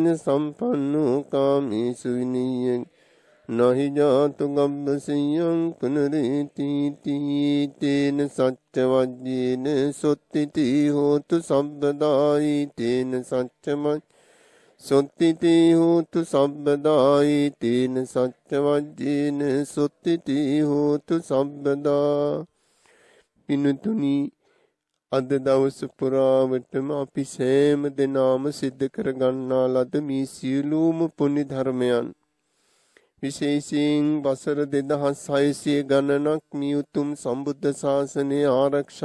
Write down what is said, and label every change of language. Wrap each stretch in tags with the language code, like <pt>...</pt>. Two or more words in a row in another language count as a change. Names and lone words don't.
<pi>සම්පන්නෝ කාමේසු විනීයං නහි ජාතු ගබ්බසියං පුනරේති තීතේන සච්ච වජ්ජේන සොත්තිති හෝතු සබ්බදායි තේන සච්චමයි සොත්තිති හෝතු සබ්බදායි තේන සච්ච වජ්ජේන සොත්තිති හෝතු සබ්බදා.</pi> <si>පිනුතුනි, අද දවස පුරාවටම අපි සෑම දෙනාම සිද්ධ කරගන්නා ලද මේ සියලුම පුණ්‍ය ධර්මයන් විශේෂයෙන් වසර 2600 ගණනක් මේ උතුම් සම්බුද්ධ ශාසනය ආරක්ෂා</si>